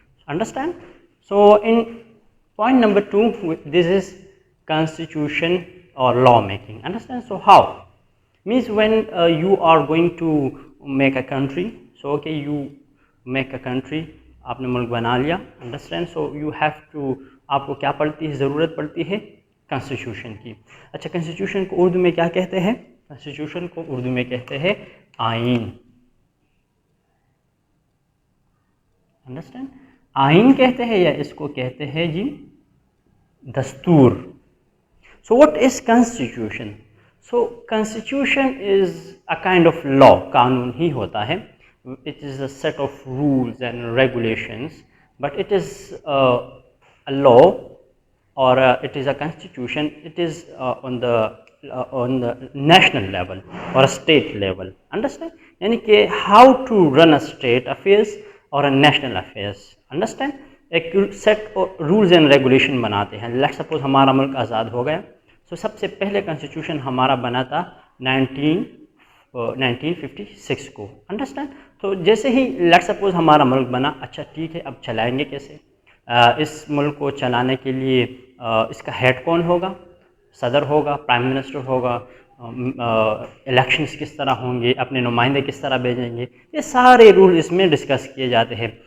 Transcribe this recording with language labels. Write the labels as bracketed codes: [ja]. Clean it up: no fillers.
[en] Understand? So in point number 2, this is constitution or law making. Understand? So how? Means when you are going to make a country, so okay, you make a country, [ur] آپ نے ملک بنا لیا. Understand? [en] so you have to, [ur] آپ کو کیا پڑتی ہے, ضرورت پڑتی ہے کانسٹیٹیوشن کی. اچھا, کانسٹیٹیوشن کو اردو میں کیا کہتے ہیں؟ کانسٹیٹیوشن کو اردو میں کہتے ہیں آئین. انڈرسٹینڈ؟ آئین کہتے ہیں, یا اس کو کہتے ہیں جی دستور. [en] So what is constitution? So constitution is a kind of law, [ur] قانون ہی ہوتا ہے. [en] It is a set of rules and regulations, but it is a law, or it is a constitution. It is on the national level or a state level. Understand? یعنی کہ how to run a state affairs or a national affairs. Understand? [ur] ایک [en] set rules and regulation [ur] بناتے ہیں. [en] Let's suppose [ur] ہمارا ملک آزاد ہو گیا, so سب سے پہلے constitution ہمارا بنا تھا 1956 کو. انڈرسٹینڈ؟ تو جیسے ہی [en] let suppose [ur] ہمارا ملک بنا, اچھا ٹھیک ہے, اب چلائیں گے کیسے؟ اس ملک کو چلانے کے لیے اس کا ہیڈ کون ہوگا؟ صدر ہوگا, پرائم منسٹر ہوگا, الیکشنز کس طرح ہوں گے, اپنے نمائندے کس طرح بھیجیں گے, یہ سارے رول اس میں ڈسکس کیے جاتے ہیں.